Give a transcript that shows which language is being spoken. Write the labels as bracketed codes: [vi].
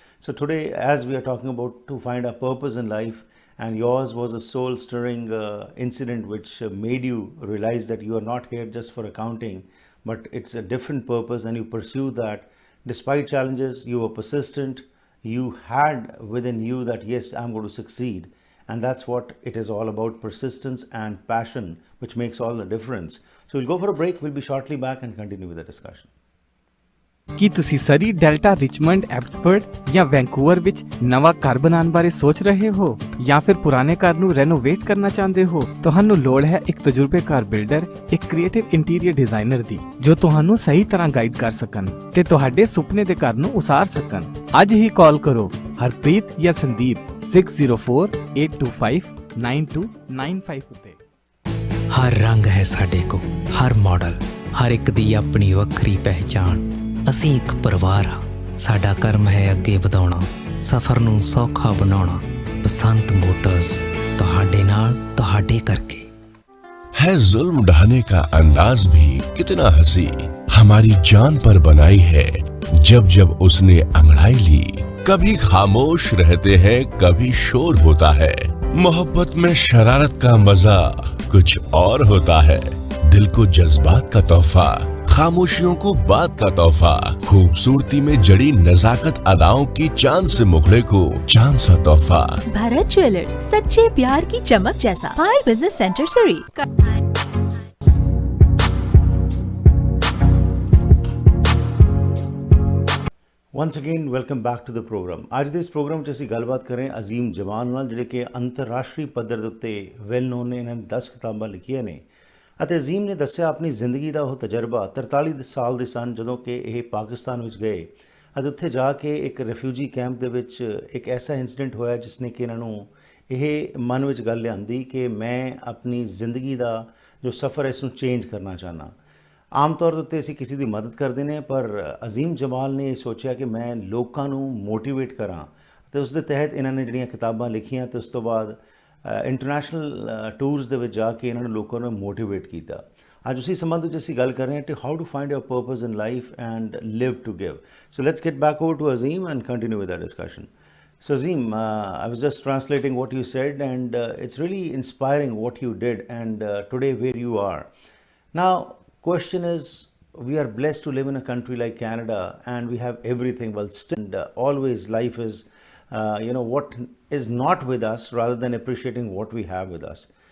[en] So today, as we are talking about to find our purpose in life, and yours was a soul stirring incident which made you realize that you are not here just for accounting, but it's a different purpose, and you pursue that despite challenges. You were persistent. You had within you that yes, I'm going to succeed, And that's what it is all about, persistence and passion, which makes all the difference. So we'll go for a break. We'll be shortly back and continue with the discussion. [pa] ਕੀ ਤੁਸੀਂ ਸਰੀ, delta, Richmond, Abbotsford ਜਾਂ Vancouver ਵਿੱਚ ਨਵਾਂ ਘਰ ਬਣਾਉਣ ਬਾਰੇ ਸੋਚ ਰਹੇ ਹੋ ਜਾਂ ਫਿਰ ਪੁਰਾਣੇ ਘਰ ਨੂੰ ਰੈਨੋਵੇਟ ਕਰਨਾ ਚਾਹੁੰਦੇ ਹੋ? ਤੁਹਾਨੂੰ ਲੋੜ ਹੈ ਇੱਕ ਤਜਰਬੇਕਾਰ ਬਿਲਡਰ, ਇੱਕ ਕ੍ਰੀਏਟਿਵ ਇੰਟੀਰੀਅਰ ਡਿਜ਼ਾਈਨਰ ਦੀ ਜੋ ਤੁਹਾਨੂੰ ਸਹੀ ਤਰ੍ਹਾਂ ਗਾਈਡ ਕਰ ਸਕਣ ਤੇ ਤੁਹਾਡੇ ਸੁਪਨੇ ਦੇ ਘਰ ਨੂੰ ਉਸਾਰ ਸਕਣ। ਅੱਜ ਹੀ ਕਾਲ ਕਰੋ ਹਰਪ੍ਰੀਤ ਜਾਂ ਸੰਦੀਪ 6048259295 ਉੱਤੇ। ਹਰ ਰੰਗ ਹੈ ਸਾਡੇ ਕੋਲ, ਹਰ ਮਾਡਲ, ਹਰ ਇੱਕ ਦੀ ਆਪਣੀ ਵੱਖਰੀ ਪਹਿਚਾਣ। ਅਸੀਂ ਇੱਕ ਪਰਿਵਾਰ ਹਾਂ, ਸਾਡਾ ਕਰਮ ਹੈ ਅੱਗੇ ਵਧਾਉਣਾ, ਸਫ਼ਰ ਨੂੰ ਸੌਖਾ ਬਣਾਉਣਾ। ਬਸੰਤ ਮੋਟਰਸ, ਤੁਹਾਡੇ ਨਾਲ, ਤੁਹਾਡੇ [hi] करके। है जुल्म ढाने का अंदाज भी कितना हंसी, हमारी जान पर बनाई है जब जब उसने अंगड़ाई ली। कभी खामोश रहते हैं, कभी शोर होता है। मोहब्बत में शरारत का मजा कुछ और होता है। दिल को जज्बात का तोहफा, खामोशियों को बात का तोहफा, खूबसूरती में जड़ी नजाकत अदाओं की चांद से मुखड़े को चांद सा तोहफा। भारत ज्वेलर्स, सच्चे प्यार की चमक जैसा। 5 बिजनेस सेंटर सरी। [en] Once again welcome back to the programme. [pa] ਅੱਜ ਦੇ ਇਸ ਪ੍ਰੋਗਰਾਮ 'ਚ ਅਸੀਂ ਗੱਲਬਾਤ ਕਰ ਰਹੇ ਹਾਂ ਅਜ਼ੀਮ ਜਮਾਲ ਨਾਲ, ਜਿਹੜੇ ਕਿ ਅੰਤਰਰਾਸ਼ਟਰੀ ਪੱਧਰ ਦੇ ਉੱਤੇ [en] well known [pa] ਨੇ। ਇਹਨਾਂ ਨੇ 10 ਕਿਤਾਬਾਂ ਲਿਖੀਆਂ ਨੇ ਅਤੇ ਅਜ਼ੀਮ ਨੇ ਦੱਸਿਆ ਆਪਣੀ ਜ਼ਿੰਦਗੀ ਦਾ ਉਹ ਤਜਰਬਾ। 43 ਸਾਲ ਦੇ ਸਨ ਜਦੋਂ ਕਿ ਇਹ ਪਾਕਿਸਤਾਨ ਵਿੱਚ ਗਏ ਅਤੇ ਉੱਥੇ ਜਾ ਕੇ ਇੱਕ ਰਿਫਿਊਜੀ ਕੈਂਪ ਦੇ ਵਿੱਚ ਇੱਕ ਐਸਾ ਇੰਸੀਡੈਂਟ ਹੋਇਆ ਜਿਸ ਨੇ ਕਿ ਇਹਨਾਂ ਨੂੰ ਇਹ ਮਨ ਵਿੱਚ ਗੱਲ ਲਿਆਂਦੀ ਕਿ ਮੈਂ ਆਪਣੀ ਜ਼ਿੰਦਗੀ ਦਾ ਜੋ ਸਫ਼ਰ ਹੈ ਇਸ ਨੂੰ ਚੇਂਜ ਕਰਨਾ ਚਾਹੁੰਦਾ। ਆਮ ਤੌਰ ਦੇ ਉੱਤੇ ਅਸੀਂ ਕਿਸੇ ਦੀ ਮਦਦ ਕਰਦੇ ਨੇ, ਪਰ ਅਜ਼ੀਮ ਜਮਾਲ ਨੇ ਇਹ ਸੋਚਿਆ ਕਿ ਮੈਂ ਲੋਕਾਂ ਨੂੰ ਮੋਟੀਵੇਟ ਕਰਾਂ ਅਤੇ ਉਸ ਦੇ ਤਹਿਤ ਇਹਨਾਂ ਨੇ ਜਿਹੜੀਆਂ ਕਿਤਾਬਾਂ ਲਿਖੀਆਂ ਅਤੇ ਉਸ ਤੋਂ ਬਾਅਦ ਇੰਟਰਨੈਸ਼ਨਲ ਟੂਰਸ ਦੇ ਵਿੱਚ ਜਾ ਕੇ ਇਹਨਾਂ ਨੇ ਲੋਕਾਂ ਨੂੰ ਮੋਟੀਵੇਟ ਕੀਤਾ। ਅੱਜ ਉਸੇ ਸੰਬੰਧ ਵਿੱਚ ਅਸੀਂ ਗੱਲ ਕਰ ਰਹੇ ਹਾਂ ਕਿ [en] How to find your purpose in life and live to give. So let's get back over to Azim and continue with the discussion. So Azim, I was just translating what you said, and it's really inspiring what you did, and today where you are. Now, question is, we are blessed to live in a country like Canada, and we have everything. Well, still, always life is, what is not with us, rather than appreciating what we have with us.